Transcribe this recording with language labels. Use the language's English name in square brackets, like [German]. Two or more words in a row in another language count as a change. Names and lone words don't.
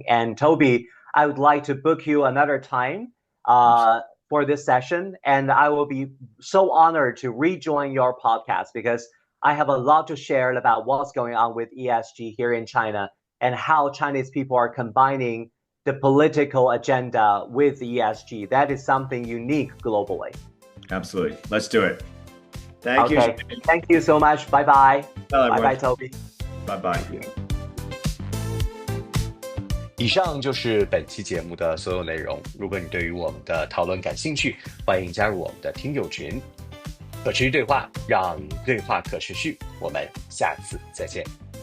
[English] And Toby, I would like to book you another time for this session, and I will be so honored to rejoin your podcast because I have a lot to share about what's going on with ESG here in China and how Chinese people are combining the political agenda with ESG. That is something unique globally. Absolutely. Let's do it. Thank you. Thank you so much. Bye-bye. Bye-bye, Toby. Bye-bye. [Chinese] 以上就是本期节目的所有内容。如果你对于我们的讨论感兴趣，欢迎加入我们的听友群。可持续对话，让对话可持续。我们下次再见。